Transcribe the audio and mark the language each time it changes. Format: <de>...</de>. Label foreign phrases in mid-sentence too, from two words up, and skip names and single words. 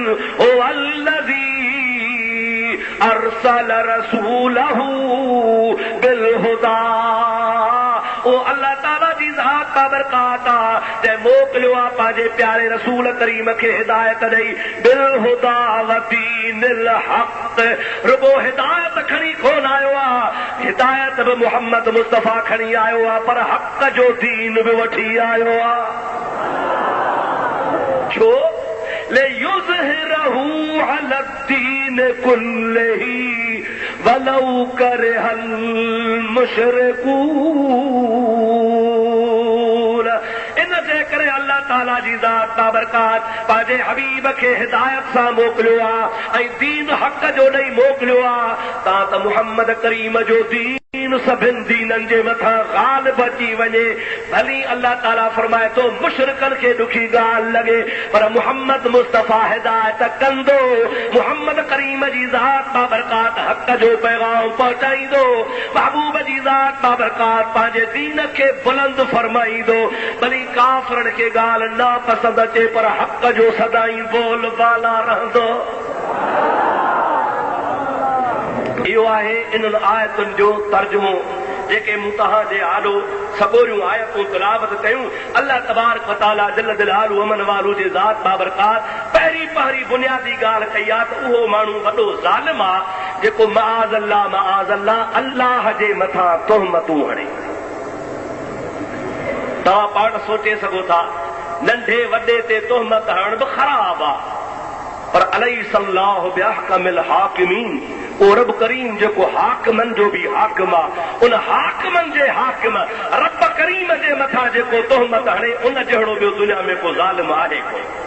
<sd>ओ</sd> <ar>الذي أرسل رسوله بالهدى,</ar> <sd>ओ अल्लाह ताला जी ज़ात बाबरकात जंहिं मोकिलियो आहे पंहिंजे प्यारे रसूल करीम खे हिदायत ॾेई।</sd> <ar>بالهدى ودين الحق,</ar> <sd>रुगो हिदायत खणी कोन आयो आहे, हिदायत बि मोहम्मद मुस्तफ़ा खणी आयो आहे, पर हक़ जो दीन बि वठी आयो आहे। छो?</sd> <ar>ليظهره على الدين كله ولو كره المشركون.</ar> <sd>इन जे करे अल्लाह ताला जी ज़ात बाबरकात पंहिंजे हबीब खे हिदायत सां मोकिलियो आहे ऐं दीन हक़ जो ॾेई मोकिलियो आहे। तव्हां त मुहम्मद करीम जो दीन सभिनि दीननि जे मथां ग़ालिब अची वञे। भली अल्लाह ताला फरमाए थो मुशरिकनि खे ॾुखी ॻाल्हि लॻे, पर मुहम्मद मुस्तफ़ा हिदायत कंदो, मुहम्मद करीम जी ज़ात बाबरकात हक़ जो पैगाम पहुचाईंदो, महबूब जी ज़ात बाबरकात पंहिंजे दीन खे बुलंद फरमाईंदो। भली काफ़िरनि खे ॻाल्हि नापसंद अचे, पर हक़ जो सदाई बोल बाला रहंदो। इहो आहे इन्हनि आयतुनि जो तर्जुमो जेके मूं तव्हांजे आॾो सॻोरियूं आयतूं तिलावत कयूं।</sd> <ar>الله تبارك وتعالى جل جلاله</ar> <sd>अमन वालू जे ज़ात बाबरकात पहिरीं बुनियादी ॻाल्हि कई आहे त उहो माण्हू वॾो ज़ालिम आहे जेको</sd> <ar>معاذ الله</ar> <sd>अल्लाह जे मथां तोहमतूं हणे। तव्हां पाण सोचे सघो था नंढे वॾे ते तोहमत हणण बि ख़राब आहे, पर</sd> <ar>أليس الله بأحكم الحاكمين,</ar> <sd>ओ रब करीम जेको हाकिमनि जो बि हाकिम आहे, उन हाकिमनि जे हाकिम रब करीम जे मथां जेको तोहमत हणे उन जहिड़ो ॿियो दुनिया में को ज़ालिम आहे कोन।</sd>